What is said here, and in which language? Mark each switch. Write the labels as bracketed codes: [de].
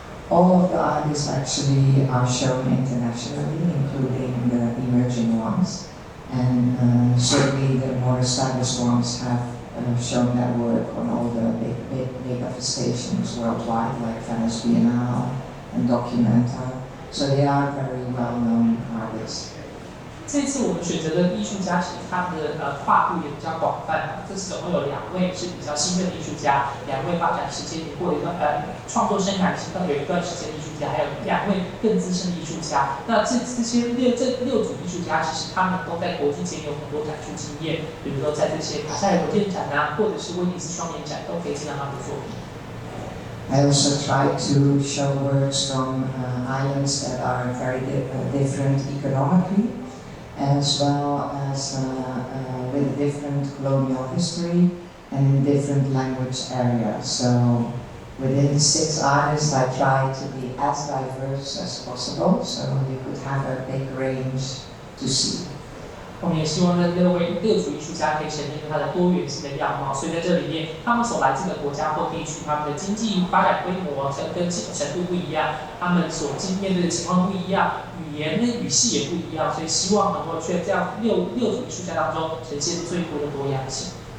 [en] All of the artists actually are shown internationally, including the emerging ones. And certainly the more established ones have shown their work on all the big manifestations worldwide, like Venice Biennale and Documenta. So they are very well-known artists. [zh] 这次我们选择的艺术家，其实他们的跨度也比较广泛。这次总共有2位是比较新任的艺术家，2位发展时间也过了一段创作生涯有一段时间的艺术家，还有2位更资深的艺术家。那这6组艺术家，其实他们都在国际间有很多展出经验，比如说在这些卡塞尔国建展啊，或者是威尼斯双年展，都可以见到他们的作品。 [en] I also tried to show works from islands that are very different economically, as well as with different colonial history and different language areas. So within 6 artists, I tried to be as diverse as possible, so you could have a big range to see. [zh] 我们也希望这6组艺术家可以呈现出它的多元性的样貌，所以在这里面，他们所来自的国家或地区，他们的经济发展规模跟程度不一样，他们所面对的情况不一样，语言跟语系也不一样，所以希望能够在这样6组艺术家当中呈现最多的多样性。